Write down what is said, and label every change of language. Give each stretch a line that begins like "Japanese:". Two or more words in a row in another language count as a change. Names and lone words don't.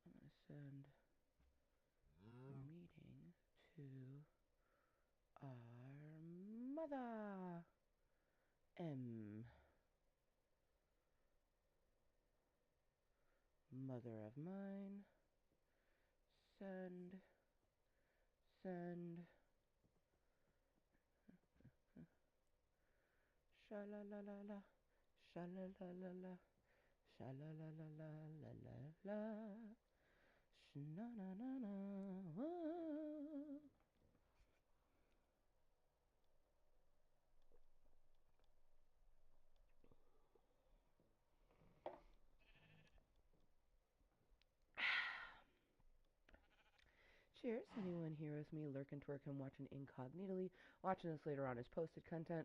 English: I'm gonna send a meeting to our mother. Mother of mine. Send. Send. Sha la la la la. Sha la la la la. Sha la la la la la la la. Shna na na na. Cheers. Anyone here with me lurking, twerking, watching incognitally, watching this later on as posted content.